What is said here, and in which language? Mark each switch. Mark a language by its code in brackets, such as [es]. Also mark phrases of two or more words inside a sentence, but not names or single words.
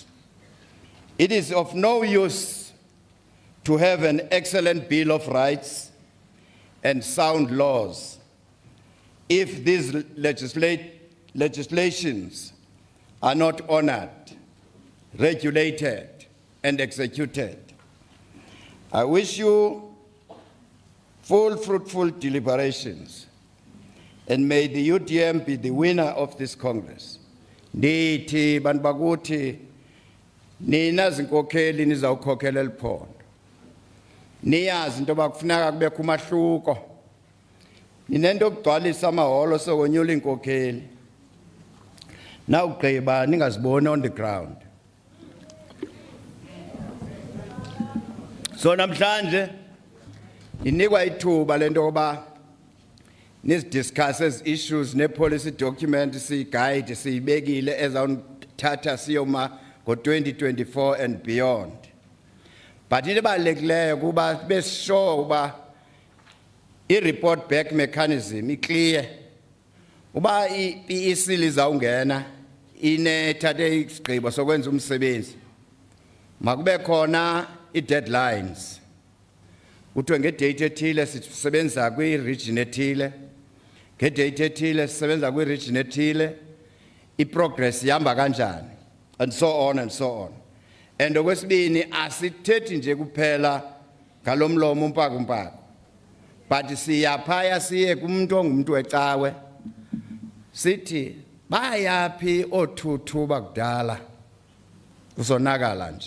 [en] It is of no use to have an excellent Bill of Rights and sound laws if these legislations are not honored, regulated, and executed. I wish you full, fruitful deliberations, and may the UDM be the winner of this Congress. [xh] Nithi bantu bakuthi nina zinkokheli nizawukhokhela eliphondo. Niyazi into bakufuneka kubekho umahluko. Ninento yokugcwalisa amahholo sokonyula inkokheli. Nawugqiba ningaziboni [en] on the ground. [xh] So namhlanje inikwa ithuba lento yoba discuss as issues ne [en] policy document guide [xh] siyibekile ezawuthatha siyoma ngo-2024 [en] and beyond. [xh] But into ebalulekileyo kuba [en] be sure [xh] uba i- [en] report back mechanism clear. [xh] Uba i-PEC lizawungena inethathe isigqibo sokwenza umsebenzi. Makube khona i-deadlines. Kuthiwe ngedate ethile sisebenza kwi-region ethile. Ngedate ethile sisebenza kwi-region ethile. I-progress ihamba kanjani, [en] and so on and so on. [xh] And okwesibini asithethi nje kuphela ngalomlomo umpaka. But siyaphaya siye kumuntu ongumuntu wecawe. Sithi bayaphi othuthu bakudala kusonakala nje.